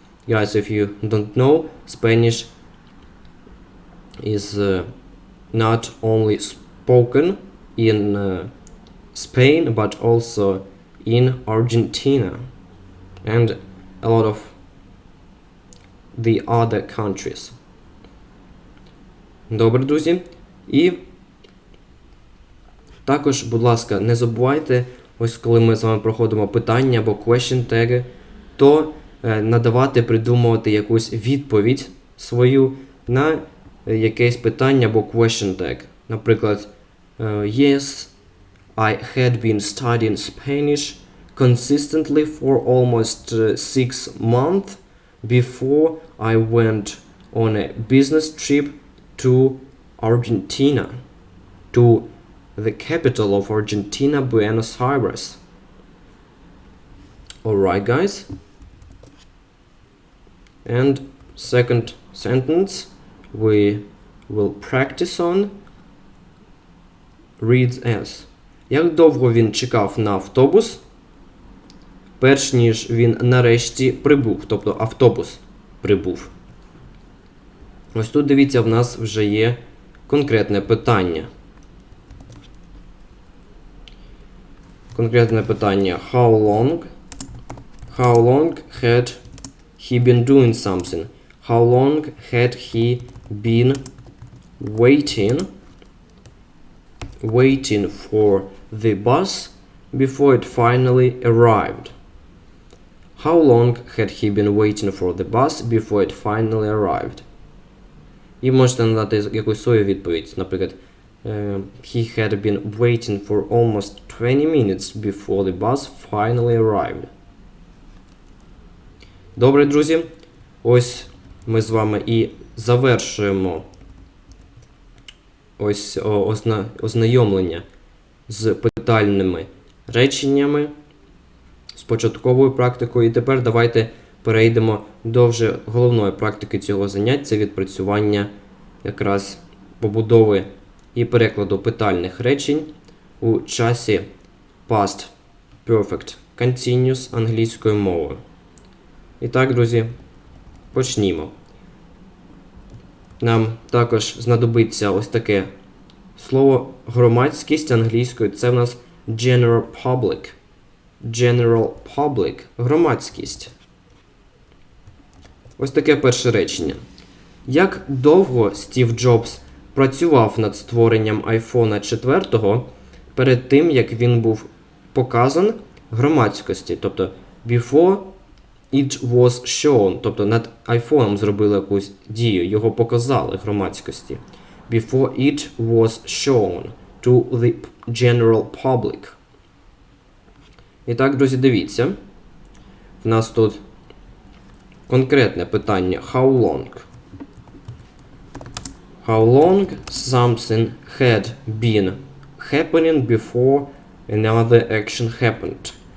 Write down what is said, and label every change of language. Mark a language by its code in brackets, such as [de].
[en] Guys, if you don't know, Spanish is not only spoken in Spain, but also in Argentina and a lot of the other countries. [uk] Добре, друзі. І також, будь ласка, не забувайте, ось коли ми з вами проходимо питання або question теги, то надавати, придумувати якусь відповідь свою на якесь питання або question tag. Наприклад, [en] yes, I had been studying Spanish consistently for almost 6 months before I went on a business trip to Argentina, to the capital of Argentina, Buenos Aires. Alright, guys. And second sentence we will practice on. Reads as. [uk] Як довго він чекав на автобус, перш ніж він нарешті прибув, тобто автобус прибув. Ось тут, дивіться, в нас вже є конкретне питання. конкретне питання. [en] How long had he been doing something? How long had he been waiting for the bus before it finally arrived? How long had he been waiting for the bus before it finally arrived? [uk] І можете надати якусь свою відповідь. Наприклад, [en] he had been waiting for almost 20 minutes before the bus finally arrived. [uk] Добре, друзі. Ось ми з вами і завершуємо ось ознайомлення з питальними реченнями, з початковою практикою. І тепер давайте перейдемо до вже головної практики цього заняття. Це відпрацювання якраз побудови і перекладу питальних речень у часі past perfect continuous англійською мовою. І так, друзі, почнімо. Нам також знадобиться ось таке слово громадськість англійською. Це в нас [en] general public. General public. [uk] Громадськість. Ось таке перше речення. Як довго Стів Джобс працював над створенням iPhone 4 перед тим, як він був показан громадськості? Тобто, [en] before it was shown. [uk] Тобто, над iPhone зробили якусь дію, його показали громадськості. [en] Before it was shown to the general public. [uk] І так, друзі, дивіться. В нас тут конкретне питання. [en] How long? How long something had been happening before another action happened?